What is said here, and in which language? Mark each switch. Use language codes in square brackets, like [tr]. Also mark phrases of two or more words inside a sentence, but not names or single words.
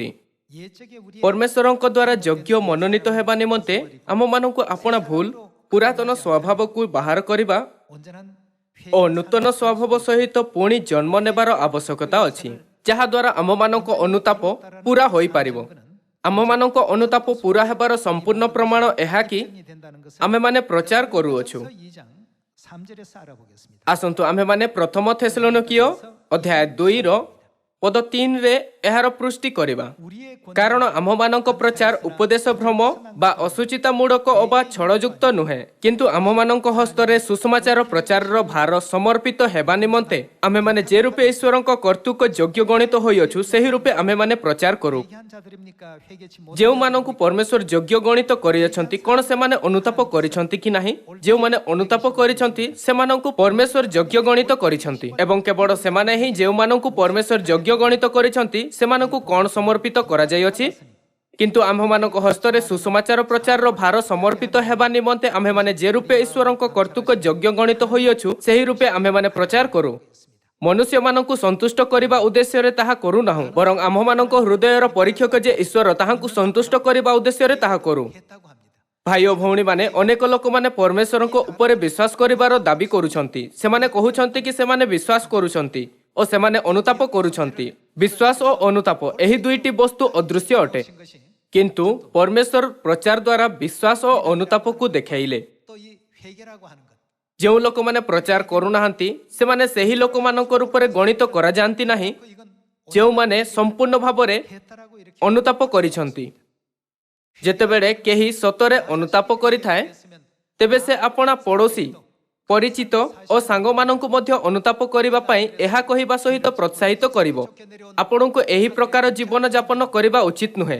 [or] ପରମେଶ୍ୱରଙ୍କ ଦ୍ୱାରା ଯୋଗ୍ୟ ମନୋନୀତ ହେବା ନିମନ୍ତେ ଆମମାନଙ୍କୁ ଆପଣା ଭୁଲ ପୁରାତନ ସ୍ୱଭାବକୁ ବାହାର କରିବା ଓ ନୂତନ ସ୍ୱଭାବ ସହିତ ପୁଣି ଜନ୍ମ ନେବାର ଆବଶ୍ୟକତା ଅଛି, ଯାହାଦ୍ୱାରା ଆମମାନଙ୍କ ଅନୁତାପ ପୁରା ହୋଇପାରିବ। ଆମମାନଙ୍କ ଅନୁତାପ ପୁରା ହେବାର ସମ୍ପୂର୍ଣ୍ଣ ପ୍ରମାଣ ଏହା କି ଆମେମାନେ ପ୍ରଚାର କରୁଅଛୁ। [ko] 3절에서 알아보겠습니다. [or] ଆସନ୍ତୁ ଆମ୍ଭେମାନେ ପ୍ରଥମ ଥେସଲୋନିକୀୟ ଅଧ୍ୟାୟ 2ର ପଦ 3ରେ ଏହାର ପୃଷ୍ଟି କରିବା। [ko] 우리의 권위는 [or] କାରଣ ଆମ୍ଭମାନଙ୍କ ପ୍ରଚାର ଉପଦେଶ ଭ୍ରମ ବା ଅସୁଚିତାମୂଳକ ଅବା ଛଳଯୁକ୍ତ ନୁହେଁ, କିନ୍ତୁ ଆମ୍ଭମାନଙ୍କ ହସ୍ତରେ ସୁସମାଚାର ପ୍ରଚାରର ଭାର ସମର୍ପିତ ହେବା ନିମନ୍ତେ ଆମ୍ଭେମାନେ ଯେ ରୂପେ ଈଶ୍ୱରଙ୍କ କର୍ତ୍ତୃକ ଯୋଗ୍ୟ ଗଣିତ ହୋଇଅଛୁ, ସେହି ରୂପେ ଆମ୍ଭେମାନେ ପ୍ରଚାର କରୁ। [ko] 회개한 자들입니까? 회개치 못한 [or] ଯେଉଁମାନଙ୍କୁ ପରମେଶ୍ୱର ଯୋଗ୍ୟ ଗଣିତ କରିଅଛନ୍ତି, କ'ଣ ସେମାନେ ଅନୁତାପ କରିଛନ୍ତି କି ନାହିଁ? ଯେଉଁମାନେ ଅନୁତାପ କରିଛନ୍ତି ସେମାନଙ୍କୁ ପରମେଶ୍ୱର ଯୋଗ୍ୟ ଗଣିତ କରିଛନ୍ତି, ଏବଂ କେବଳ ସେମାନେ ହିଁ ଯେଉଁମାନଙ୍କୁ ପରମେଶ୍ୱର ଯୋଗ୍ୟ ଗଣିତ କରିଛନ୍ତି ସେମାନଙ୍କୁ କ'ଣ ସମର୍ପିତ କରାଯାଇଅଛି? କିନ୍ତୁ ଆମ୍ଭମାନଙ୍କ ହସ୍ତରେ ସୁସମାଚାର ପ୍ରଚାରର ଭାର ସମର୍ପିତ ହେବା ନିମନ୍ତେ ଆମ୍ଭେମାନେ ଯେ ରୂପେ ଈଶ୍ୱରଙ୍କ କର୍ତ୍ତୃକ ଯୋଗ୍ୟ ଗଣିତ ହୋଇଅଛୁ, ସେହି ରୂପେ ଆମ୍ଭେମାନେ ପ୍ରଚାର କରୁ। ମନୁଷ୍ୟମାନଙ୍କୁ ସନ୍ତୁଷ୍ଟ କରିବା ଉଦ୍ଦେଶ୍ୟରେ ତାହା କରୁନାହୁଁ, ବରଂ ଆମ୍ଭମାନଙ୍କ ହୃଦୟର ପରୀକ୍ଷକ ଯେ ଈଶ୍ୱର, ତାହାଙ୍କୁ ସନ୍ତୁଷ୍ଟ କରିବା ଉଦ୍ଦେଶ୍ୟରେ ତାହା କରୁ। [ko] 했다고 합니다. [or] ଭାଇ ଓ ଭଉଣୀମାନେ, ଅନେକ ଲୋକମାନେ ପରମେଶ୍ୱରଙ୍କ ଉପରେ ବିଶ୍ୱାସ କରିବାର ଦାବି କରୁଛନ୍ତି। ସେମାନେ କହୁଛନ୍ତି କି ସେମାନେ ବିଶ୍ୱାସ କରୁଛନ୍ତି ଓ ସେମାନେ ଅନୁତାପ କରୁଛନ୍ତି। ବିଶ୍ୱାସ ଓ ଅନୁତାପ ଏହି ଦୁଇଟି ବସ୍ତୁ ଅଦୃଶ୍ୟ ଅଟେ, [ko] 하신 것이 [or] କିନ୍ତୁ ପରମେଶ୍ୱର ପ୍ରଚାର ଦ୍ୱାରା ବିଶ୍ୱାସ ଓ ଅନୁତାପକୁ ଦେଖାଇଲେ। [ko] 또 이 회개라고 하는 것. [or] ଯେଉଁ ଲୋକମାନେ ପ୍ରଚାର କରୁନାହାନ୍ତି ସେମାନେ ସେହି ଲୋକମାନଙ୍କ ରୂପରେ ଗଣିତ କରାଯାଆନ୍ତି ନାହିଁ [ko] 이건 [or] ଯେଉଁମାନେ ସମ୍ପୂର୍ଣ୍ଣ ଭାବରେ [ko] 했다라고 이렇게 [or] ଅନୁତାପ କରିଛନ୍ତି। ଯେତେବେଳେ କେହି ସତରେ ଅନୁତାପ କରିଥାଏ, [ko] 했으면 [or] ତେବେ ସେ ଆପଣା ପଡ଼ୋଶୀ, ପରିଚିତ ଓ ସାଙ୍ଗମାନଙ୍କୁ ମଧ୍ୟ ଅନୁତାପ କରିବା ପାଇଁ ଏହା କହିବା ସହିତ ପ୍ରୋତ୍ସାହିତ କରିବ, ଆପଣଙ୍କୁ ଏହି ପ୍ରକାର ଜୀବନ ଯାପନ କରିବା ଉଚିତ ନୁହେଁ।